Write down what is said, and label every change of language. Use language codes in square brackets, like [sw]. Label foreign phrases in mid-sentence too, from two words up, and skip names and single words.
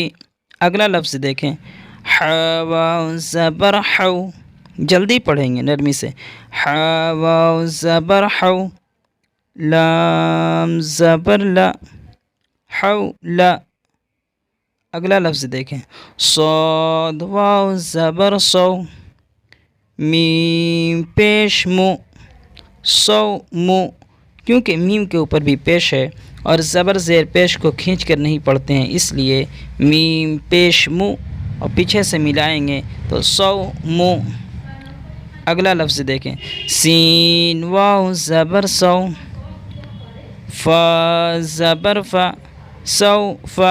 [ur] اگلا لفظ دیکھیں، حا واو زبر حو، جلدی پڑھیں گے نرمی سے، حا واو زبر حو، لام زبر لا، حولا۔ اگلا لفظ دیکھیں، صاد واو زبر سو، میم پیش مو، سو مو، کیونکہ میم کے اوپر بھی پیش ہے اور زبر زیر پیش کو کھینچ کر نہیں پڑھتے ہیں، اس لیے میم پیش مو اور پیچھے سے ملائیں گے تو سو مو۔ اگلا لفظ دیکھیں، سین واو زبر سو، فا زبر فا، سو فا۔